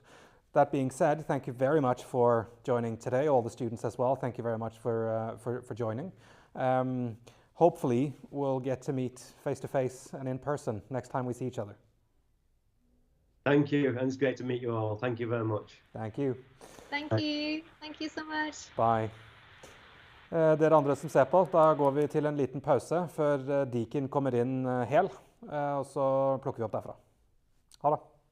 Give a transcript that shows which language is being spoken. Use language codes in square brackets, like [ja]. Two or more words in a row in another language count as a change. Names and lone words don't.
[en] That being said, thank you very much for joining today, all the students as well. Thank you very much for joining. Hopefully we'll get to meet face to face and in person next time we see each other. Thank you, and it's great to meet you all. Thank you very much. Thank you. Thank you. Thank you so much. Bye. [no] Dere andre som ser på, da går vi til en liten pause før Deacon kommer inn hel, og så plukker vi opp derfra. Ha det.